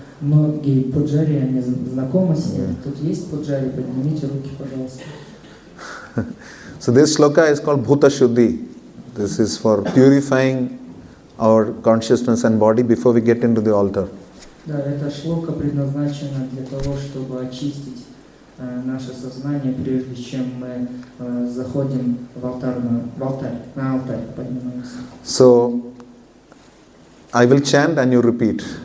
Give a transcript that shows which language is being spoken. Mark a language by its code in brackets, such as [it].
[ru] Многие пуджари, они знакомы с ней. Тут есть пуджари, поднимите руки, пожалуйста. [en] So this shloka is called Bhuta Shuddhi. This is for purifying our consciousness and body before we get into the altar. [ru] Да, эта шлока предназначена для того, чтобы очистить наше сознание, прежде чем мы заходим в алтарь, на алтарь поднимаемся. [en] So I will chant and you repeat.